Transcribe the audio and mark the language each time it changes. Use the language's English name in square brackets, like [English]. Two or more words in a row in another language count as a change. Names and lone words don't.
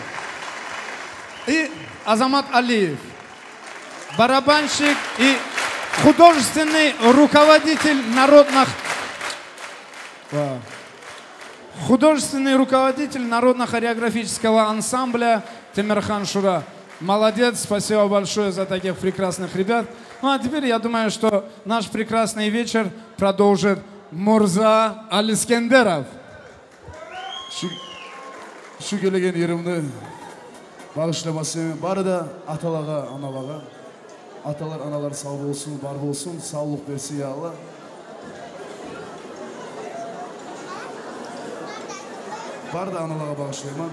[Russian] И Азамат Алиев, барабанщик и художественный руководитель народно-хореографического ансамбля Темирхан Шура. Молодец, спасибо большое за таких прекрасных ребят. Ну а теперь я думаю, что наш прекрасный вечер продолжит Мурза Алискендеров. [Kumyk] Şu gelegen yerimde bağışlamasın. Bari da atalara, analara. Atalar, analar sağ olsun, var olsun. Sağlık versin ya Allah. Bari da analara bağışlayayım.